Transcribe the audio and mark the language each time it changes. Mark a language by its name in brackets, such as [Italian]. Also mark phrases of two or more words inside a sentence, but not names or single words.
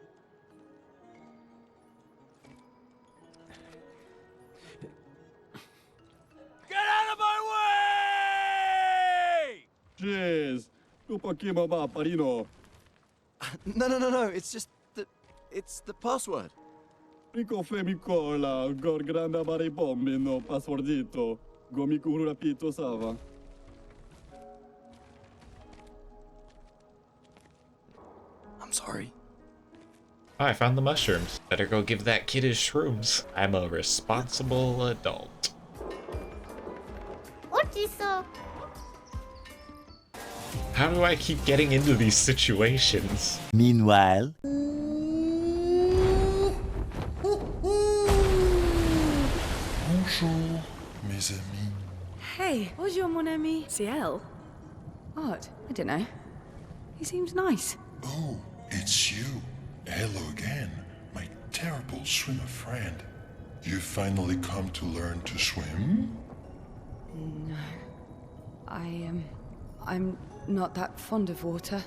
[English] Get out of my way! Jeez. No. It's just the... It's the password. Rico Femicola, gor granda bare bombi no passwordito. Gomiku rapito sava. I'm sorry. Oh, I found the mushrooms. Better go give that kid his shrooms. I'm a responsible adult. What is so? How do I keep getting into these situations? Meanwhile... [French] Bonjour, mes amis. Hey, bonjour mon ami. Ciel? [English] What? I don't know. He seems nice. Oh, it's you. Hello again, my terrible swimmer friend. You finally come to learn to swim? No. I'm not that fond of water.